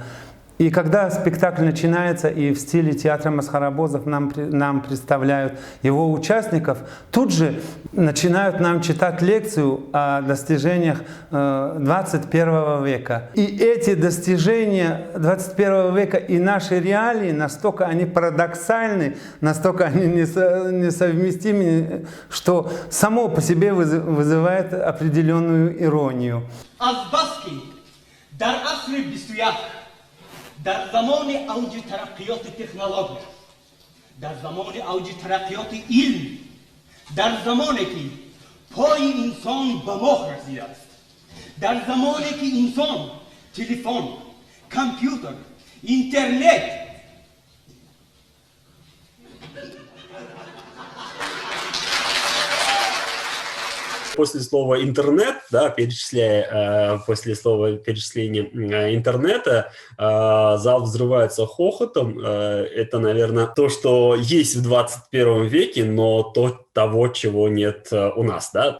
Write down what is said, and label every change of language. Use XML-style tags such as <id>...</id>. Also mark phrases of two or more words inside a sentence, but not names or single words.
<ru>И когда спектакль начинается, и в стиле театра Масхарабозов нам представляют его участников, тут же начинают нам читать лекцию о достижениях 21 века. И эти достижения 21 века и наши реалии, настолько они парадоксальны, настолько они несовместимы, что само по себе вызывает определенную иронию.</ru> <fa>در زمان اوج ترقیات تکنولوژی، در زمان اوج ترقیات علم، در زمانی که پای انسان به ماه رسیده است، در زمانی که انسان تلفن، کامپیوتر، اینترنت</fa> <ru>после слова интернет, да, после слова перечисления интернета, зал взрывается хохотом. Это, наверное, то, что есть в 21 веке, но того, чего нет у нас, да.</ru>